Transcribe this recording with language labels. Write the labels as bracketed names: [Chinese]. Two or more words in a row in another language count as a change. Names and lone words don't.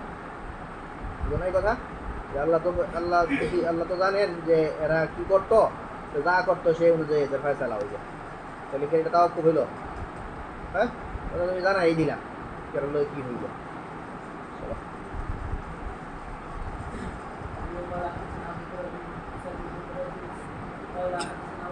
[Bangla] বুঝো না এই কথা? যে আল্লাহ তো আল্লাহ বেশি, আল্লাহ তো জানেন যে এরা কি করতো, তো যা করতো সেই অনুযায়ী এদের ফয়সালা হইবে। তাহলে কি এটা তাওয়াক্কুল হইলো? হ্যাঁ, এটা তুমি জানাই দিলাম এরা লোকে কি হইব। চলো। [Filipino] Yung malaki sinabi ko rin sa video ko, wala